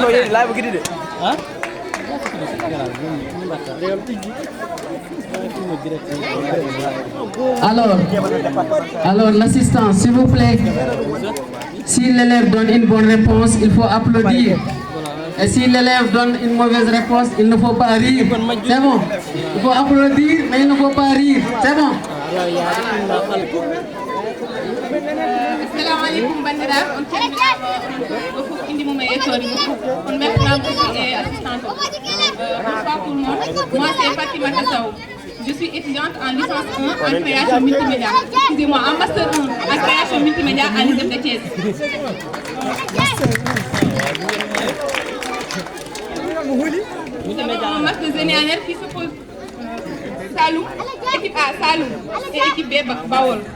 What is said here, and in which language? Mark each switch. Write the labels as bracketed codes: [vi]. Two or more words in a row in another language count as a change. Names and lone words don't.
[fr] Alors l'assistant, s'il vous plaît, si l'élève donne une bonne réponse, il faut applaudir. Et si l'élève donne une mauvaise réponse, il ne faut pas rire. C'est bon? Il faut applaudir, mais il ne faut pas rire. C'est bon? [ar] Assalamu alaikum [ff] bandiraɓe, on calminama ɗo fof indi mum e yettode mum. On beltanama [fr] aussi et assistante. Bonsoir tout le monde. Moi c'est Fatimata Sow. Je suis étudiante en licence 1 en création multimédia. Excusez-moi, en master 1 en création multimédia à l'ISEP de Thiès. Nous avons un match de génie en herbe qui s'oppose Saloum, équipe A Saloum et équipe B Baol.